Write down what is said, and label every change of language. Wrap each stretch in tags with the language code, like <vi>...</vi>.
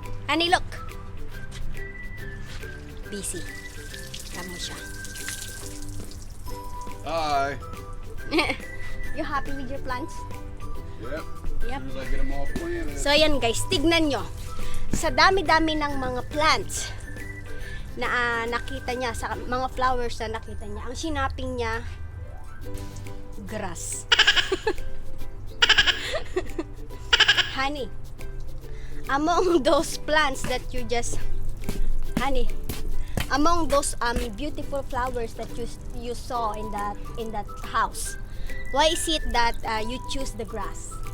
<en>Honey, look.</en> <tl>Busy. Tama siya.</tl> <en>Hi. You happy with your plants? Yep. Yep. As soon as I get them all planted.</en> <tl>So, ayan guys. Tignan nyo. Sa dami-dami ng mga plants na nakita niya, sa mga flowers na nakita niya, ang sinaping niya, grass.</tl> <en>Honey, among those plants that you just, honey, among those beautiful flowers that you saw in that house, why is it that you choose the grass?</en>